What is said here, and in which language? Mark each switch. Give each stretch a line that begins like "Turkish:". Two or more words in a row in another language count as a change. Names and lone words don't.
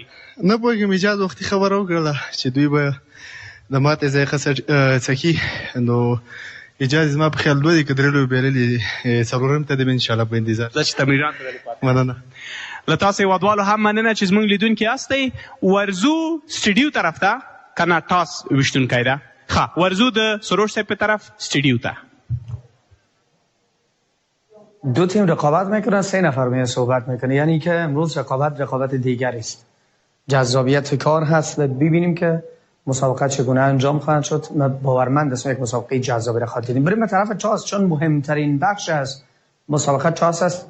Pashto: نه پوهېږم، اجاز وختي خبره وکړله چې دوی به د ماتې ذایقه څکي، نو اجاز زما په خیال 2 دي که 3 لوبې بایللې دي، څلورم ته دې به انشاءالله په انتظار. زه چې تمرینان ته پاتې. مننه. له تاسو هیوادوالو هم مننه چې زموږ لیدونکي یاستئ. ورځو سټډیو طرف ته، که نه ټاس ویشتونکی ده. ښه ورځو د سروش صاحب په طرف سټډیو ته.
Persian: دو تیم رقابت میکنن، 3 نفر میان صحبت میکنه، یعنی که امروز رقابت دیگری است. جذابیت کار هست و ببینیم که مسابقه چگونه انجام خواهد شد. من باورمند هستم یک مسابقه جذابی را خواهد دیدیم. بریم به طرف چاس، چون مهمترین بخش از مسابقه چاس است.